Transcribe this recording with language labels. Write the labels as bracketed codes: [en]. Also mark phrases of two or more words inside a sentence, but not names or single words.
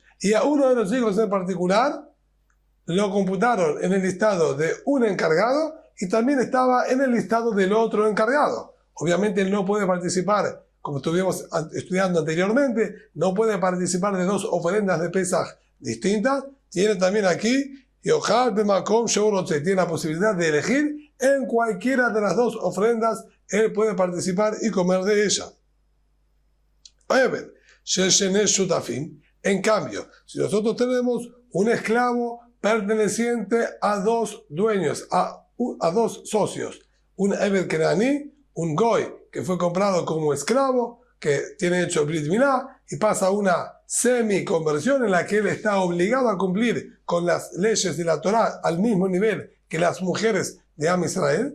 [es] Y a uno de los hijos en particular lo computaron en el listado de un encargado y también estaba en el listado del otro encargado. Obviamente él no puede participar, como estuvimos estudiando anteriormente, no puede participar de dos ofrendas de Pesaj distintas. Tiene también aquí, [he] יאכל במקום שהוא רוצה, [es] tiene la posibilidad de elegir en cualquiera de las dos ofrendas, él puede participar y comer de ella. En cambio, si nosotros tenemos un esclavo perteneciente a dos dueños, a dos socios, un [he] עבד כנעני, [es] un Goy que fue comprado como esclavo, que tiene hecho [he] ברית מילה [es] y pasa una semi-conversión en la que él está obligado a cumplir con las leyes de la Torá al mismo nivel que las mujeres de [he] עם ישראל.